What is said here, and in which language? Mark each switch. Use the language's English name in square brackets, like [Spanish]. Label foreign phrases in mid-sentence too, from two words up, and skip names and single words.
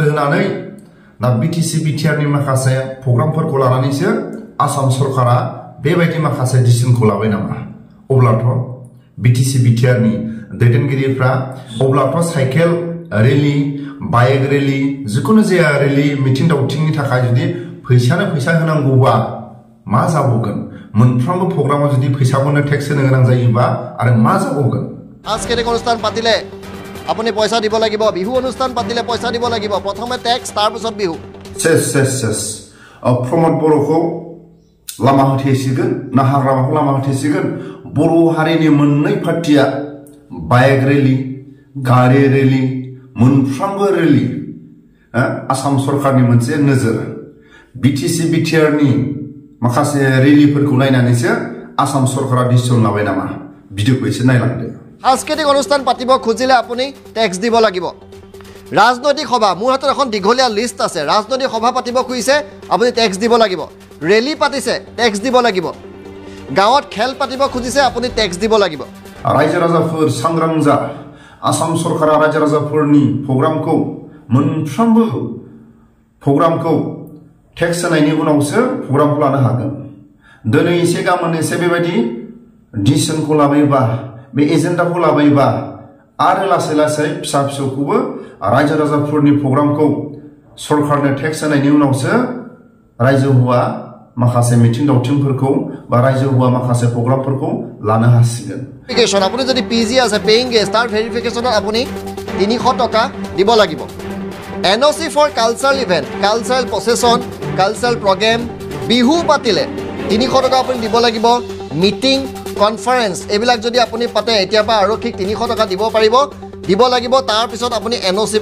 [Bodo] होनानै ना बिटिसि बिटिआरनि माखासे प्रग्रामफोरखौ लानानैसो आसाम सरकारा बेबायदि माखासे डिसिजनखौ लाबाय नामा अब्लाथ' बिटिसि बिटिआरनि दैदेनगिरिफ्रा अब्लाथ' [English] cycle rally bike rally [Bodo] जिखुनु जाया रेली मिटिं दावथिंनि थाखाय जुदि फैसा होनांगौबा मा जाबावगोन मोनफ्रोमबो प्रग्रामाव जुदि फैसाखौनो टेक्स होनो गोनां जायोबा आरो मा जाबावगोन [Assamese] সাংস্কৃতিক অনুষ্ঠান পাতিলে আপুনি পইচা দিব লাগিব বিহু অনুষ্ঠান পাতিলে পইচা দিব লাগিব প্ৰথমে টেক্স তাৰ পিছত বিহু [Bodo] চেস प्रमोद बर'खौ लामा होथेसिगोन ना हाग्रामाखौ लामा होथेसिगोन बर' हारिनि मोननै पार्टिया [English] bike rally [Bodo] गारि रेली मोनफ्रोमबो रेली आसाम सरकारनि मोनसे नोजोर बिटिसि बिटिआरनि माखासे रेलीफोरखौ नायनानैसो आसाम सरकारा डिसिजन लाबाय नामा भिडिअखौ एसे नायलांदो [Assamese] সাংস্কৃতিক অনুষ্ঠান পাতিব খুজিলে আপুনি টেক্স দিব লাগিব ৰাজনৈতিক সভা মোৰ হাতত এখন দীঘলীয়া লিষ্ট আছে ৰাজনৈতিক সভা পাতিব খুজিছে আপুনি টেক্স দিব লাগিব ৰেলী পাতিছে টেক্স দিব লাগিব গাঁৱত খেল পাতিব খুজিছে আপুনি টেক্স দিব লাগিব [Bodo] रायजो राजाफोर सांग्रां जा आसाम सरकारा रायजो राजाफोरनि प्रग्रामखौ मोनफ्रोमबो प्रग्रामखौ टेक्स होनायनि उनावसो प्रग्रामखौ लानो हागोन दिनै एसे गाबोन एसे बेबायदि डिसिजनखौ लाबायबा बे एजेन्डाखौ लाबायबा आरो लासै लासै फिसा फिसौखौबो रायजो राजाफोरनि प्रग्रामखौ सरकारनो टेक्स होनायनि उनावसो रायजो हुआ माखासे मिटिं दावथिंफोरखौ बा रायजो हुआ माखासे प्रग्रामफोरखौ लानो हासिगोन [Assamese] ভেৰিফিকেশ্যন আপুনি যদি পিজি আছে [English] paying guest [Assamese] তাৰ ভেৰিফিকেশ্যনত আপুনি 300 টকা দিব লাগিব [English] NOC for cultural event cultural procession cultural program [Assamese] বিহু পাতিলে 300 টকা আপুনি দিব লাগিব [English] meeting conference [Assamese] এইবিলাক যদি আপুনি পাতে এতিয়াৰ পৰা আৰক্ষীক 300 টকা দিব লাগিব তাৰ পিছত আপুনি এনঅচি